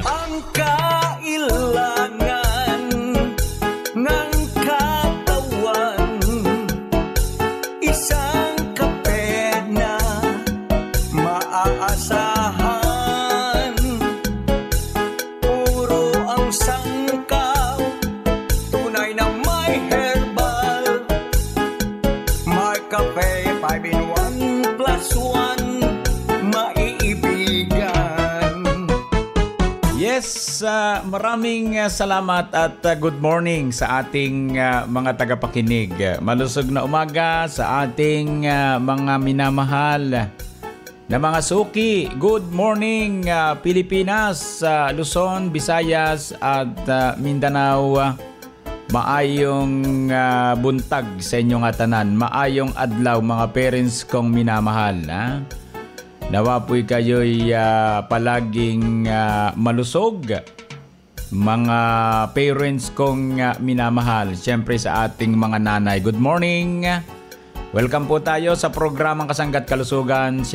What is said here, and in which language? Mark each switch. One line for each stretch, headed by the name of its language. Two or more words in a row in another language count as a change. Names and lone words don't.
Filipino: Ang kailangan ng katawan, isang kape na maaasahan. Puro ang sangkaw, tunay na may herbal. More Cafe 5 in 1 plus 1, maiibigan. Yes, maraming salamat at
English: good morning
Filipino: sa ating mga tagapakinig. Malusog na umaga sa ating mga minamahal na mga suki.
English: Good morning Pilipinas, Luzon, Visayas at Mindanao.
Cebuano: Maayong buntag sa inyong atanan. Maayong adlaw
Filipino: mga parents kong minamahal. Ha? Nawa po'y kayo'y palaging malusog. Mga parents kong minamahal. Siyempre sa ating mga nanay.
English: Good morning.
Filipino: Welcome po tayo sa programang Kasangga't Kalusugan.